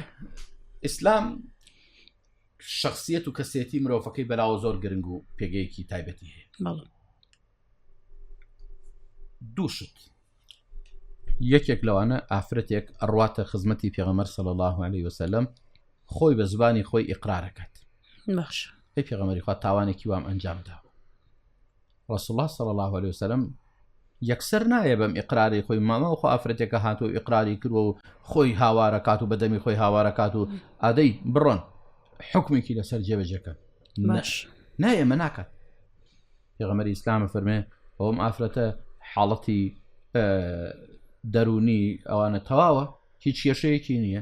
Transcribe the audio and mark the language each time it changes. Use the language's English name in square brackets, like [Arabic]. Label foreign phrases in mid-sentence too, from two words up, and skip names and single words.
[Central Kurdish] ئیسلام شخصیت و کەسێتی مرۆڤەکەی بەلاوە زۆر گرنگ و پێگەیەکی تایبەتی هەیە. دووشت یەکێک لەوانە ئافرەتێک ئەڕواتە خزمەتی پێغەمبەر [Arabic] صلی الله علیه وسلم [Central Kurdish] خۆی بە زبانی خۆی ئیقرارەکات. باش ئەی پێغەمبەری خوا تاوانێکی وام ئەنجام دا. [Arabic] رسول الله صلی الله علیه وسلم [Central Kurdish] یەکسەر نایە بەم ئیقراری خۆی مامە خۆ ئافرەتێکە هاتووە ئیقراری کردووە و خۆی هاوارەکات و بەدەمی خۆی هاوارەکات و ئادەی بڕۆن حکمێکی لەسەر جێبەجێکە. نایە ئەمە ناکات. پێغەمبەری ئیسلام فەرمێ ئەوم ئافرەتە حاڵەتی دەرونی ئەوانە تەواوە هیچ کێشەیەکی نییە.